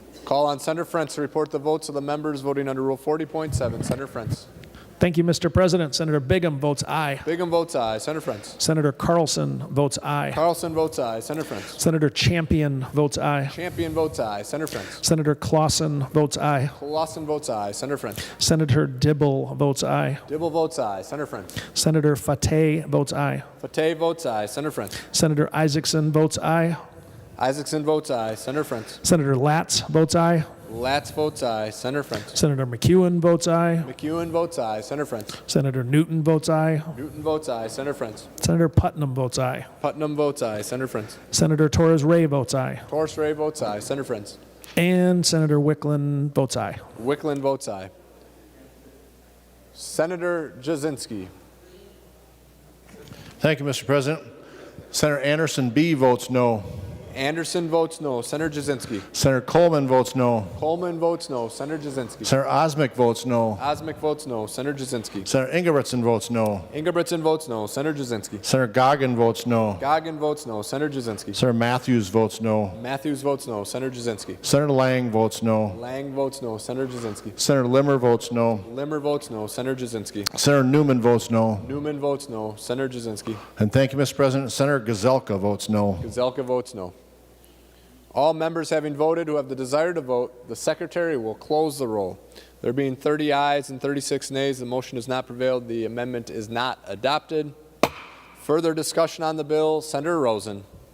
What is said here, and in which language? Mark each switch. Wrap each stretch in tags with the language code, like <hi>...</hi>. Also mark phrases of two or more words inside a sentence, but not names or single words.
<en>Call on Senator Frentz to report the votes of the members voting under Rule 40.7. Senator Frentz. Thank you, Mr. President. Senator Bingham votes aye. Bingham votes aye. Senator Frentz. Senator Carlson votes aye. Carlson votes aye. Senator Frentz. Senator Champion votes aye. Champion votes aye. Senator Frentz. Senator Clausen votes aye. Clausen votes aye. Senator Frentz. Senator Dibble votes aye. Dibble votes aye. Senator Frentz. Senator Fateh votes aye. Fateh votes aye. Senator Frentz. Senator Isaacson votes aye. Isaacson votes aye. Senator Frentz. Senator Latz votes aye. Latz votes aye. Senator Frentz. Senator McEwen votes aye. McEwen votes aye. Senator Frentz. Senator Newton votes aye. Newton votes aye. Senator Frentz. Senator Putnam votes aye. Putnam votes aye. Senator Frentz. Senator Torres Ray votes aye. Torres Ray votes aye. Senator Frentz. And Senator Wickland votes aye. Wickland votes aye. Senator Jasinski. Thank you, Mr. President. Senator Anderson B. votes no. Anderson votes no. Senator Jasinski. Senator Coleman votes no. Coleman votes no. Senator Jasinski. Senator Osmic votes no. Osmic votes no. Senator Jasinski. Senator Ingebrigtsen votes no. Ingebrigtsen votes no. Senator Jasinski. Senator Goggin votes no. Goggin votes no. Senator Jasinski. Senator Matthews votes no. Matthews votes no. Senator Jasinski. Senator Lang votes no. Lang votes no. Senator Jasinski. Senator Limmer votes no. Limmer votes no. Senator Jasinski. Senator Newman votes no. Newman votes no. Senator Jasinski. And thank you, Mr. President. Senator Gazelka votes no. Gazelka votes no. All members having voted who have the desire to vote, the Secretary will close the roll. There being 30 ayes and 36 nays, the motion has not prevailed. The amendment is not adopted. Further discussion on the bill, Senator Rosen.</en>